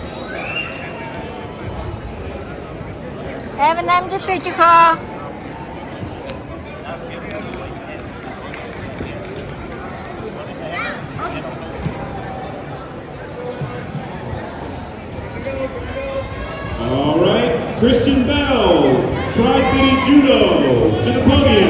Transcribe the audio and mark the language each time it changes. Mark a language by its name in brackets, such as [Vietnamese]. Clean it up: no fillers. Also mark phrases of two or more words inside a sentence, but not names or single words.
[Mongolian] Evan, амжилт хийж хөө. [English] All right, Christian Bell, Tri-City Judo, to the podium.